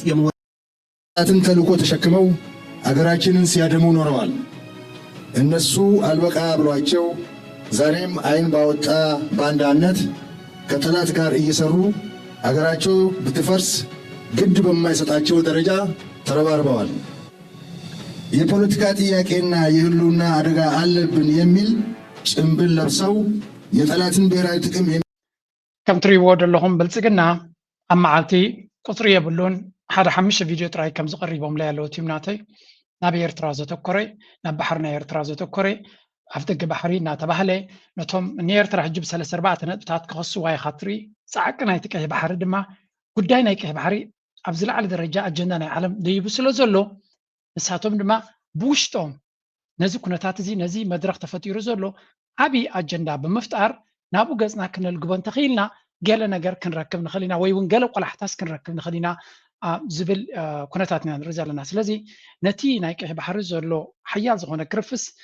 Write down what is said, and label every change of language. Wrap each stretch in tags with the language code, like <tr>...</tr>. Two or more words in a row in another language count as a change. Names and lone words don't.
<am>የምሁራን ተልዕኮ ተሸክመው አገራችንን ሲያደሙ ኖረዋል። እነሱ አልበቃ ብሏቸው ዛሬም አይን ባወጣ ባንዳነት ከጠላት ጋር እየሰሩ አገራቸው ብትፈርስ ግድ በማይሰጣቸው ደረጃ ተረባርበዋል። የፖለቲካ ጥያቄና የህልውና አደጋ አለብን የሚል ጭምብል ለብሰው የጠላትን ብሔራዊ ጥቅም</am> <ti>ከም ትሪእዎ ዘለኹም ብልጽግና ኣብ መዓልቲ ቁፅሪ የብሉን ሓደ 5 ቪድዮ ጥራይ ከም ዝቐሪቦም</ti> <am>ላይ ያለው</am> <ti>ቲም ናተይ ናብ ኤርትራ ዘተኮረ ናብ ባሕሪ ናይ ኤርትራ ዘተኮረ ኣብ ደገ ባሕሪ እናተባህለ ነቶም ንኤርትራ ሕጂ ብ34 ነጥብታት ክኸስዋ ኢኻ ትርኢ ፃዕቂ ናይቲ ቀይሕ ባሕሪ ድማ ጉዳይ ናይ ቀይሕ ባሕሪ ኣብ ዝለዓለ ደረጃ ኣጀንዳ ናይ ዓለም ደይቡ ስለ ዘሎ ንሳቶም ድማ ብውሽጦም ነዚ ኩነታት እዚ ነዚ መድረክ ተፈጢሩ ዘሎ ዓብይ ኣጀንዳ ብምፍጣር ናብኡ ገጽና ክንልግቦ እንተኽኢልና ገለ ነገር ክንረክብ ንኽእል ኢና ወይ እውን ገለ ቆላሕታስ ክንረክብ ንኽእል ኢና ዝብል ኩነታት ኢና ንርኢ ዘለና። ስለዚ ነቲ ናይ ቀይሕ ባሕሪ ዘሎ ሓያል ዝኾነ ክርፍስ</ti>